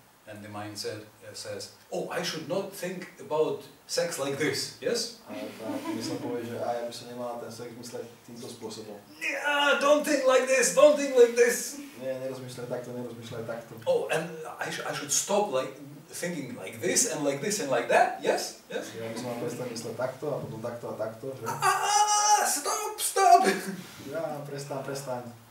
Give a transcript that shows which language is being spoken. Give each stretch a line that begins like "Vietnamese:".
English: And the mind says, oh, I should not think about sex like this, yes?
Slovak: A tá mysl povie, že ja by som nemala ten sex mysleť týmto spôsobom.
English: Yeah, don't think like this, don't think like this.
Slovak: Nie, nerozmýšľaj takto.
English: Oh, and I should stop thinking like this and like this and like that, yes? Yes?
Slovak: Ja by som mal prestať mysleť takto a potom takto a takto, že?
English: Stop!
Slovak: Ja, prestaň.